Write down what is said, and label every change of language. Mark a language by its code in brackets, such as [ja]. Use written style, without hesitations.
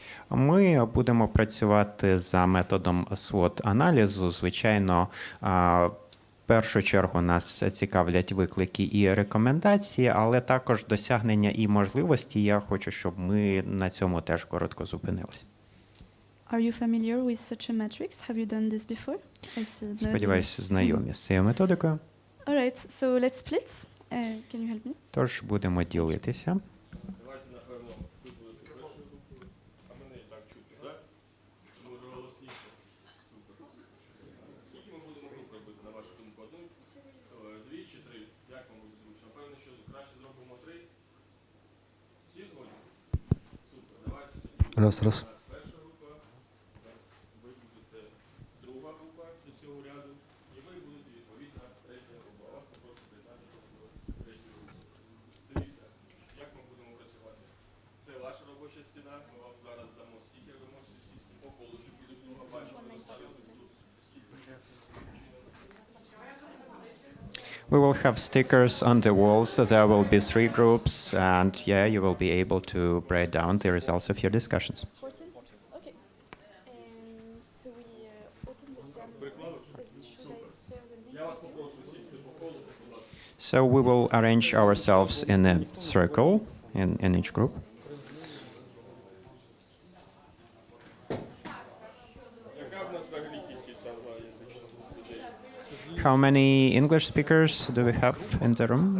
[uk] Ми будемо працювати за методом SWOT-аналізу. Звичайно, в першу чергу нас цікавлять виклики і рекомендації, але також досягнення і можливості. Я хочу, щоб ми на цьому теж коротко зупинилися. [en] Are you familiar with such a matrix? Have you done this before? [uk] Сподіваюся, знайомі з цією методикою. [en] All right, so let's split. Can you help me? [uk] Тож будемо ділитися. Давайте, напевно, ви будете першою групою, а мене і так чути, так? Може голосніше? Супер. Скільки ми будемо груп робити, на вашу думку? Одну, дві чи три? Як вам буде зручно? Напевно, що краще зробимо три? Всі згодні? Супер, давайте. Раз. Перша група, ви будете друга група до цього ряду, і ви будете відповідна третя група. Вас попрошу приєднатися до третьої групи. Дивіться, як ми будемо працювати. Це ваша робоча стіна, ми вам зараз дамо стікер, ви можете сісти по колу, щоб люди друга бачили, розставити стікер. [en] We will have stickers on the walls, so there will be 3 groups, and yeah, you will be able to break down the results of your discussions. 14? Okay. So we open the jam. Should I share the link [uk] Я вас [en] with you? [uk] попрошу сісти по колу, будь ласка. [en] So we will arrange ourselves in a circle in each group. [uk] Яка в нас взагалі кількість англоязичних людей? [en] How many English speakers do we have in the room?